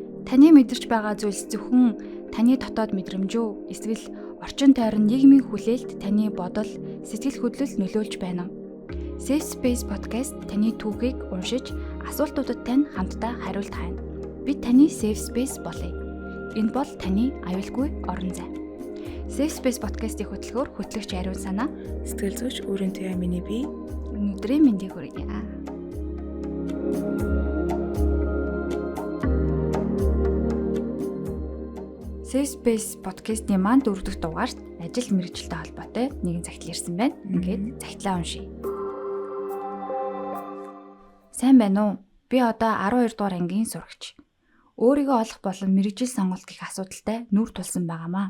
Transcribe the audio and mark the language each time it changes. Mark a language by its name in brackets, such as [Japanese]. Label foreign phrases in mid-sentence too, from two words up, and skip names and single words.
[Mongolian] Таны мэдэрч байгаа зүйлс зөвхөн таны дотоод мэдрэмж үү? Эсвэл орчин тойрон нийгмийн хүлээлт таны бодол, сэтгэл хөдлөл нөлөөлж байна уу? Safe Space podcast таны түүхийг уншиж, асуултуудад тань хамтдаа хариулт хайна. Бид таны Safe Space болъё. Энэ бол таны аюулгүй орон зай. Safe Space podcast-ийн хөтөлбөр хөтлөгч Ариун Санаа, сэтгэл зүйч Өрийн Туяа миний бие. Өнөөдрийн мэндийг хүргье. Safe Space podcast-ийн маань 4 дахь дугаарт ажил мэргэжилтэй холбоотой нэгэн захидал ирсэн байна. Ингээд захидлаа уншийе. Сайн байна уу? Би одоо 12 дугаар ангийн сурагч. Өөрийгөө олох болон мэргэжил сонголт гэх асуудалтай нүр тулсан байгаамаа.